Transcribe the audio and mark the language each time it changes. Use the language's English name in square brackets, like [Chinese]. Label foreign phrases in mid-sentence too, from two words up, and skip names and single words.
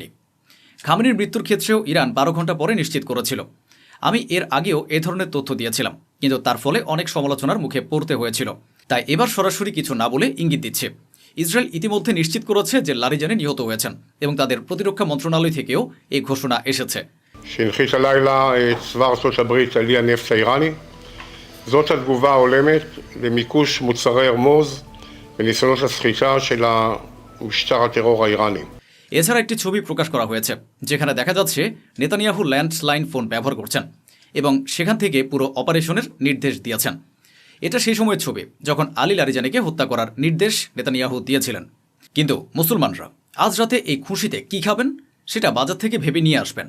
[Bangla] খামেনির মৃত্যুর ক্ষেত্রেও ইরান 12 ঘন্টা পরে নিশ্চিত করেছিল। আমি এর আগেও এ ধরনের তথ্য দিয়েছিলাম, কিন্তু তার ফলে অনেক সমালোচনার মুখে পড়তে হয়েছিল। তাই এবার সরাসরি কিছু না বলে ইঙ্গিত দিচ্ছে। ইসরায়েল ইতিমধ্যে নিশ্চিত করেছে যে লারিজানি নিহত হয়েছেন এবং তাদের প্রতিরক্ষা মন্ত্রণালয় থেকেও এই ঘোষণা এসেছে। [Hebrew] שהנחיש הלילה צבא ארצות הברית על אי הנפט האיראני. זאת התגובה ההולמת למיקוש מוצרי הורמוז וניסיונות הסחיטה של משטר הטרור האיראני. [Bangla] এছাড়া একটি ছবি প্রকাশ করা হয়েছে যেখানে দেখা যাচ্ছে নেতানিয়াহু ল্যান্ডলাইন ফোন ব্যবহার করছেন এবং সেখান থেকে পুরো অপারেশনের নির্দেশ দিয়েছেন। এটা সেই সময়ের ছবি যখন আলী লারিজানিকে হত্যা করার নির্দেশ নেতানিয়াহু দিয়েছিলেন। কিন্তু মুসলমানরা আজ রাতে এই খুশিতে কি খাবেন সেটা বাজার থেকে ভেবে নিয়ে আসবেন।